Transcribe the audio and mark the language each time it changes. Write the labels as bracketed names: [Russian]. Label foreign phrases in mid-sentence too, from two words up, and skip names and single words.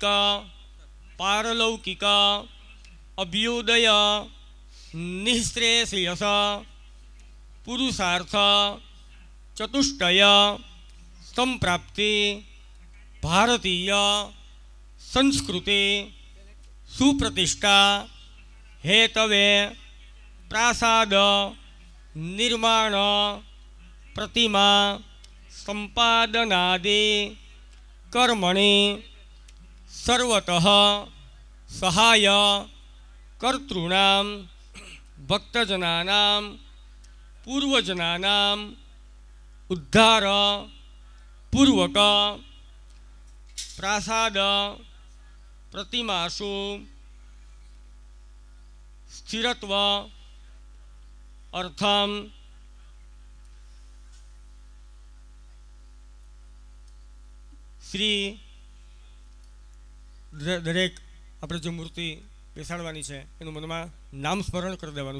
[Sanskrit] पारलौकिक अभ्युदय निःश्रेयस पुरुषार्थ चतुष्टय संप्राप्ति भारतीय संस्कृति सुप्रतिष्ठा हेतवे प्रासाद निर्माण प्रतिमा संपादनादि कर्मणि सर्वतः सहाय कर्तॄणां ભક્તજનાનામ પૂર્વજનાનામ ઉદ્ધાર પૂર્વક પ્રાસાદ પ્રતિમાસુ સ્થિરત્વ અર્થમ [Gujarati] શ્રી દરેક આપણે જે મૂર્તિ બેસાડવાની છે એનું મનમાં નામ સ્મરણ કરી દેવાનું.